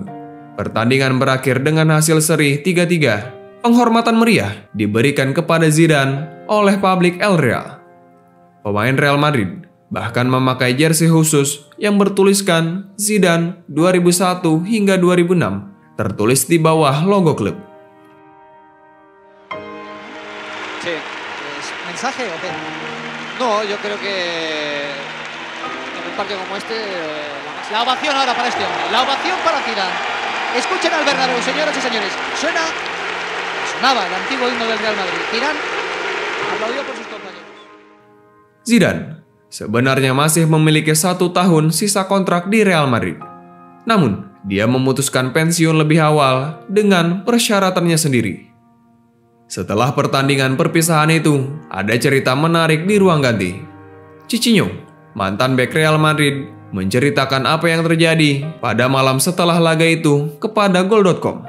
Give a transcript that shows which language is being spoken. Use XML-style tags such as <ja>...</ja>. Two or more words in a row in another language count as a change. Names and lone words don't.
<id>Pertandingan berakhir dengan hasil seri 3-3. Penghormatan meriah diberikan kepada Zidane oleh publik El Real. Pemain Real Madrid bahkan memakai jersey khusus yang bertuliskan Zidane 2001 hingga 2006, tertulis di bawah logo klub.</id> <es>¿Mensaje o qué? No, yo creo que en un partido como este... La ovación ahora para este hombre, la ovación para Zidane. Escuchen al Bernabéu, señoras y señores. Sonaba el antiguo himno del Real Madrid. Zidane aplaudió por sus compañeros.</es> <id>Zidane sebenarnya masih memiliki 1 tahun sisa kontrak di Real Madrid. Namun, dia memutuskan pensiun lebih awal dengan persyaratannya sendiri. Setelah pertandingan perpisahan itu, ada cerita menarik di ruang ganti. Cicinho, mantan bek Real Madrid, menceritakan apa yang terjadi pada malam setelah laga itu kepada Goal.com.</id>